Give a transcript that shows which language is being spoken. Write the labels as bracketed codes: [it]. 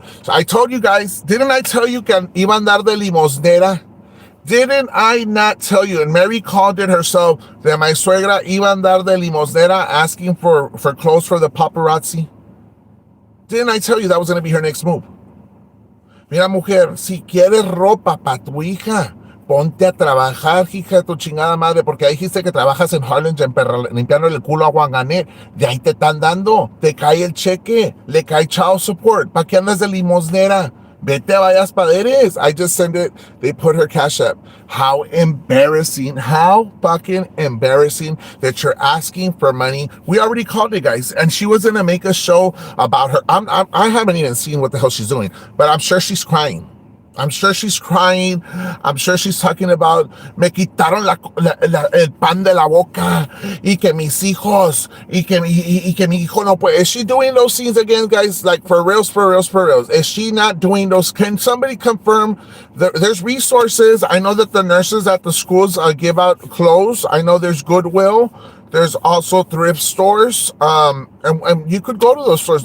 [en] So I told you guys, didn't I tell you [es] que iban dar de limosnera? [en] Didn't I not tell you? And Mary called it herself that my suegra [es] iban dar de limosnera [en] asking for clothes for the paparazzi. Didn't I tell you that was going to be her next move? [es] Mira, mujer, si quieres ropa para tu hija, ponte a trabajar, hija de tu chingada madre, porque ahí dijiste que trabajas en Harlingen limpiando el culo a Wanganet. De ahí te están dando, te cae el cheque, le cae child support. ¿Para qué andas de limosnera? Vete a Vallas Paderes. [en] I just sent it. They put her cash up. How embarrassing. How fucking embarrassing that you're asking for money. We already called it, guys. And she was going to make a show about her. I haven't even seen what the hell she's doing, but I'm sure she's crying. I'm sure she's crying. I'm sure she's talking about me [es] quitaron el pan de la boca y que mis hijos y que mi hijo no puede. [en] Is she doing those scenes again, guys? Like for reals, for reals, for reals. Is she not doing those? Can somebody confirm? There's resources. I know that the nurses at the schools give out clothes. I know there's Goodwill. There's also thrift stores. And you could go to those stores.